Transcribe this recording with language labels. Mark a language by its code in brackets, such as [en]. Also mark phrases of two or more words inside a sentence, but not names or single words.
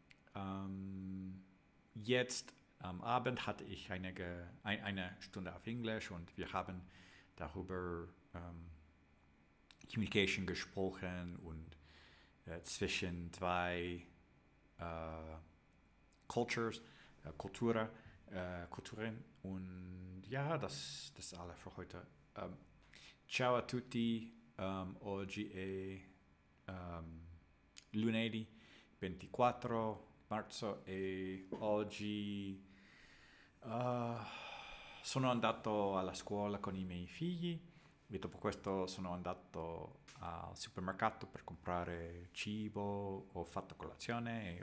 [de] Jetzt am Abend hatte ich eine Stunde auf Englisch und wir haben darüber Communication gesprochen und zwischen zwei Kulturen. Und ja, das ist alles für heute. [it] Ciao a tutti Oggi è lunedì 24 marzo e oggi sono andato alla scuola con i miei figli e dopo questo sono andato al supermercato per comprare cibo, ho fatto colazione e